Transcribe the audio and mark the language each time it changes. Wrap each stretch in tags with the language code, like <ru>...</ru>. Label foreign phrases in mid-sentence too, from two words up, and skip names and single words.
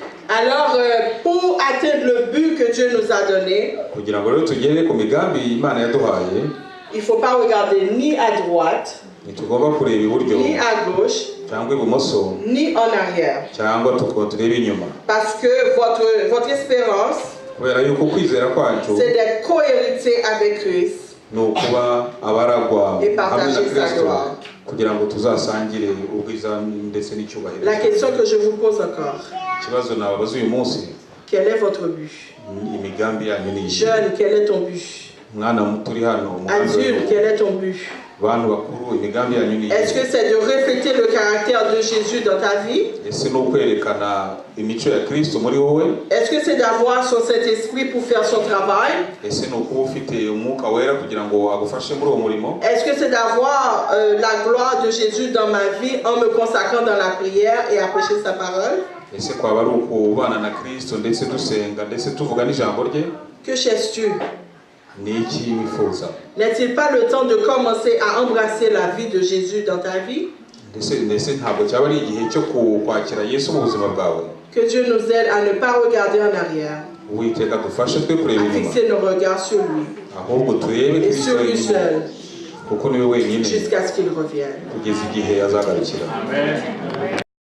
<fr>Alors, pour atteindre le but que Dieu nous a donné,</fr> <rw>kugira ngo rero tugere ku migambi Imana yaduhaye,</rw> <fr>il ne faut pas regarder ni à droite,</fr> <rw>ntitugomba kureba iburyo</rw> <fr>ni à gauche,</fr> <rw>cyangwa ibumoso</rw> <fr>ni en arrière.</fr> <rw>cyangwa turebe inyuma,</rw> <fr>Parce que votre espérance,</fr> <rw>kubera yuko kwizera kwacu</rw> <fr>c'est d'être co-héritier avec Christ</fr> <rw>ni ukuba abaragwa</rw> <fr>et</fr> <rw>hamwe na</rw> <fr>partager sa</fr> <rw>Kristo</rw> <fr>gloire.</fr> <rw>kugira ngo tuzasangire ubwiza ndetse n'icyubahiro.</rw> <fr>La question que je vous pose encore,</fr> <rw>Ikibazo nababaza uyu munsi,</rw> <fr>quel est votre but?</fr> <rw>imigambi yanyu ni iyi?</rw> <fr>Jeune, quel est ton but?</fr> <rw>Mwana muto uri hano,</rw> <fr>Adulte, quel est ton but?</fr> <rw>bantu bakuru, imigambi yanyu ni iyi?</rw> <fr>Est-ce que c'est de refléter le caractère de Jésus dans ta vie?</fr> <rw>Ese ni ukwerekana imico ya Kristo muri wowe?</rw> <fr>Est-ce que c'est d'avoir son Saint-Esprit pour faire son travail?</fr> <rw>Ese ni ukuba ufite umwuka wera kugira ngo agufashe muri uwo murimo?</rw> <fr>Est-ce que c'est d'avoir la gloire de Jésus dans ma vie en me consacrant dans la prière et à prêcher sa parole?</fr> <rw>Ese kwaba ari ukubana na Kristo ndetse dusenga ndetse tuvuga n'ijambo rye?</rw> <fr>Que cherches-tu?</fr> <rw>Ni iki wifuza?</rw> <fr>N'est-il pas le temps de commencer à embrasser la vie de Jésus dans ta vie?</fr> <rw>Ndetse ntabwo cyaba ari igihe cyo kwakira Yesu mu buzima bwawe?</rw> <fr>Que Dieu nous aide à ne pas regarder en arrière,</fr> <rw>Uwiteka dufashe twe kureba</rw> <fr>à</fr> <rw>inyuma,</rw> <fr>fixer nos regards sur lui</fr> <rw>ahubwo turebe</rw> <fr>et</fr> <rw>Kristo</rw> <fr>sur lui</fr> <rw>wenyine,</rw> <fr>seul</fr> <rw>kuko niwe wenyine</rw> <fr>jusqu'à ce qu'il revienne.</fr> <rw>kugeza igihe azagarukira. Amen.</rw>